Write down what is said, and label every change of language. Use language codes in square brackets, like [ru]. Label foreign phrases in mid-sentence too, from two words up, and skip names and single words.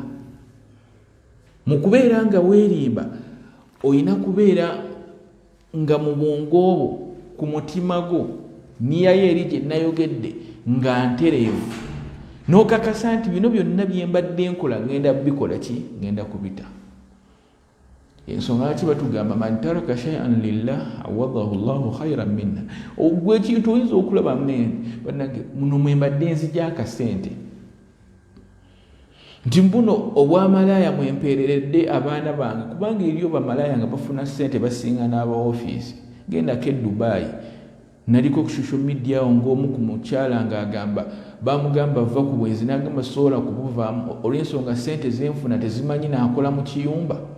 [lg] Mu kubeera nga weerimba olina kubeera nga mu bwongo bwo, ku mutima gwo, niya yo eri gye nayogedde nga ntereevu, n'okakasa nti bino byonna bye mbadde nkola ngenda bikola ngenda kubita. Ensonga lwaki batugamba [ar] من ترك شيئا لله عوضه الله خيرا منا. [lg] Ogwe ekintu oyinza okulaba bannange muno mwe mbadde nzija akasente nti mbuno obwamalaaya mwempeereredde abaana bange, kubanga eriyo bamalaaya nga bafuna ssente basinga n'aba ofiisi. Gendako e Dubai, naliko ku [en] social media [lg] ng'omu ku mukyala ng'agamba bamugamba va ku bwenzi n'agamba sobola kubuvaamu olw'ensonga ssente zenfuna tezimanyi naakola mu kiyumba.